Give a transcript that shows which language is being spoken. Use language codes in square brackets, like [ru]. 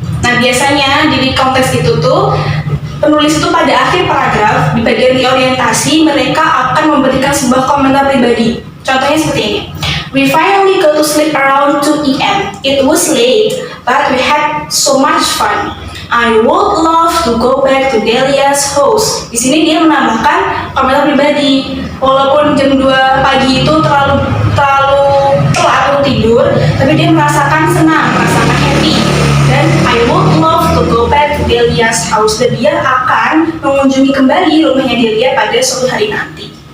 [id] Nah, biasanya di recount text itu tuh penulis itu pada akhir paragraf di bagian reorientasi mereka akan memberikan sebuah komentar pribadi. Contohnya seperti ini. [en] We finally go to sleep around 2 p.m. It was late, but we had so much fun. I would love to go back to Delia's house. [id] Di sini dia menambahkan komentar pribadi. Walaupun jam 2 pagi itu terlalu telat untuk tidur, tapi dia merasakan senang, merasakan happy. [en] Dan I would love to go back to Delia's house. [id] Dan dia akan mengunjungi kembali rumahnya Delia pada suatu hari nanti.